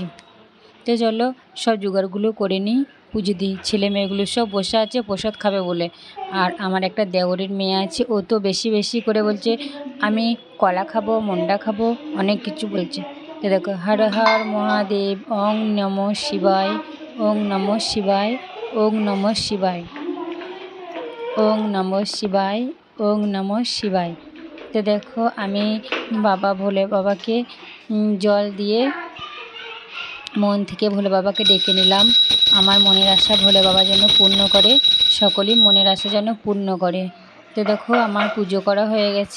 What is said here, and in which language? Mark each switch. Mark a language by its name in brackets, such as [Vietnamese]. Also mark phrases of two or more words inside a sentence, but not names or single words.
[Bangla] তো চলো সব জোগাড়গুলো করে নিই, পুজো দিই। ছেলে মেয়েগুলো সব বসে আছে প্রসাদ খাবে বলে। আর আমার একটা দেওরের মেয়ে আছে, ও তো বেশি বেশি করে বলছে আমি কলা খাবো, মন্ডা খাবো, অনেক কিছু বলছে। তো দেখো, হর হর মহাদেব, [Sanskrit] ওং নমঃ শিবায়, ওং নমঃ শিবায়, ওং নমঃ শিবায়, ওং নমঃ শিবায়, ওং নমঃ শিবায়। [Bangla] তো দেখো আমি বাবা ভোলে বাবাকে জল দিয়ে মন থেকে ভোলে বাবাকে ডেকে নিলাম। আমার মনের আশা ভোলে বাবা যেন পূর্ণ করে, সকলেই মনের আশা যেন পূর্ণ করে। তো দেখো আমার পুজো করা হয়ে গেছে।